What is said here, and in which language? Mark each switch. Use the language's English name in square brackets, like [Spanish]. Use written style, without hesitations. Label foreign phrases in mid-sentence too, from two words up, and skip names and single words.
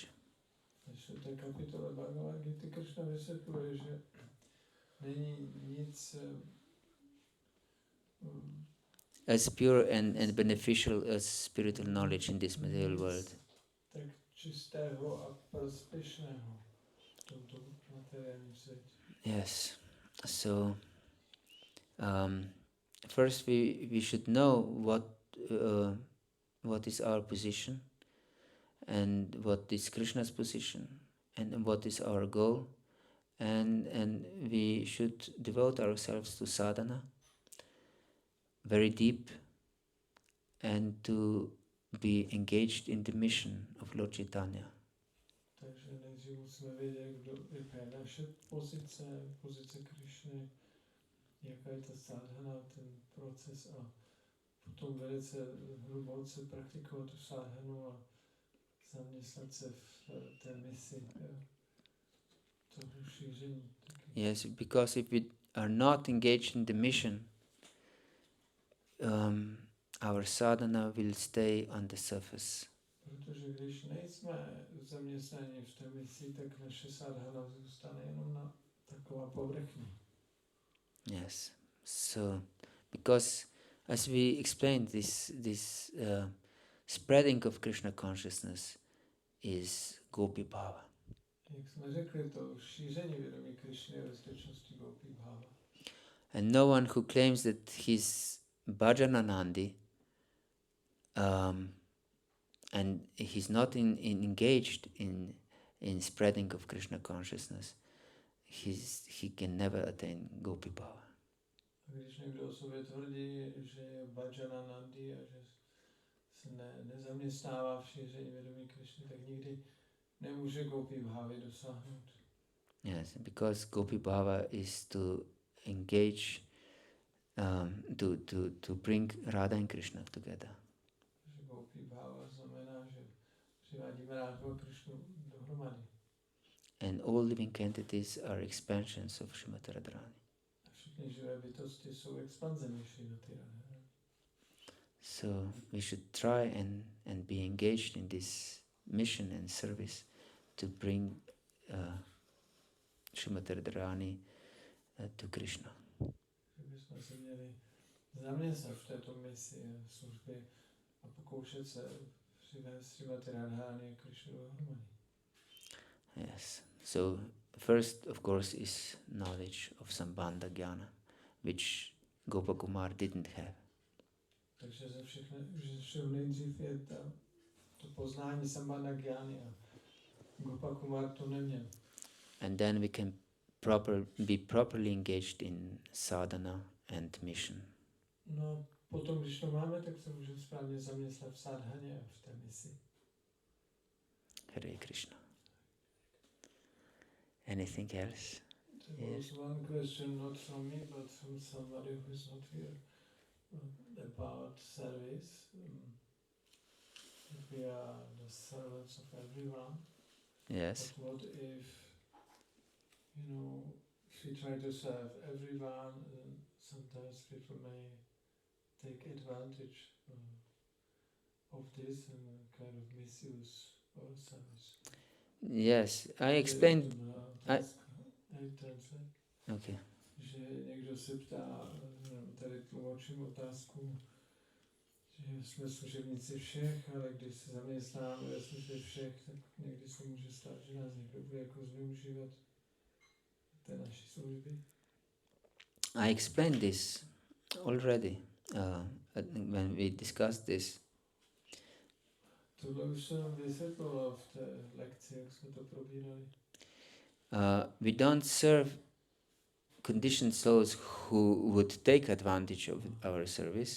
[Czech] Takže v té kapitole Bhagavad-Gita Krishna vysvětluje, že není nic [English] as pure and beneficial as spiritual knowledge in this material world. [Czech] tak čistého a prospěšného v tomto materiálním světě. [English] Yes. So first we should know what is our position and what is Krishna's position and what is our goal, and we should devote ourselves to sadhana very deep and to be engaged in the mission of Lord Chaitanya. [Czech] Takže nejdřív musíme vědět, jaká je naše pozice Krišny, jaká je ta sadhana, ten proces, a potom velice hluboce praktikovat tu sadhanu a zaměstnat se v té misi toho šíření. Taky. [English] Yes, because if we are not engaged in the mission, our sadhana will stay on the surface. [Czech] Protože když nejsme zaměstnaní v té misi, tak naše sadhana zůstane jenom na taková povrchní. [English] Yes. So, because as we explained, this spreading of Krishna consciousness is Gopi-bhava. [Czech] Jak jsme řekli, to šíření vědomí Krišny je ve skutečnosti Gopi-bhava. [English] And no one who claims that he's Bhajananandi and he's not engaged in spreading of Krishna consciousness, he can never attain Gopi-bhava. [Czech] A když někdo o sobě tvrdí, že je Bhajananandi a že se nezaměstnává v šíření vědomí Krišny, tak nikdy nemůže Gopi-bhavy dosáhnout. [English] Yes, because Gopi-bhava is to engage, to bring Radha and Krishna together. [Czech] Takže Gopi-bhava znamená, že přivádíme Radhu a Krišnu dohromady. [English] And all living entities are expansions of Srimati Radharani. [Czech] A všechny živé bytosti jsou expanzemi Šrimati Radharani. [English] So we should try and be engaged in this mission and service to bring Srimati Radharani to Krishna. [Czech] Že bychom se měli zaměstnat v této misi a službě a pokoušet se přivést Srimati Radharani a Krishnu dohromady. [English] Yes. So first, of course, is knowledge of [Sanskrit] Sambandha Jnana, [English] which Gopakumar didn't have. [Czech] Takže ze všeho nejdřív je to poznání [Sanskrit] Sambandha Gyány [Czech] a Gopakumar to neměl. [English] And then we can be properly engaged in sadhana and mission. [Czech] No potom, když to máme, tak se můžeme správně zaměstnat v sadhaně a v té misi. [English] Hare Krishna. Anything else? There was one question, not from me, but from somebody who is not here, about service. That we are the servants of everyone. Yes. But what if, if we try to serve everyone, sometimes people may take advantage of this and kind of misuse our service. Yes, I explained. Okay. [Czech] Že někdo se ptá, tady tlumočím otázku, že jsme služebníci všech, ale když se zaměstnáme ve službě všech, tak někdy se může stát, že nás někdo bude jako zneužívat té naší služby. [English] I explained this already when we discussed this. [Czech] Tohle už jsem vysvětloval v té lekci, jak jsme to probírali. [English] We don't serve conditioned souls who would take advantage of our service.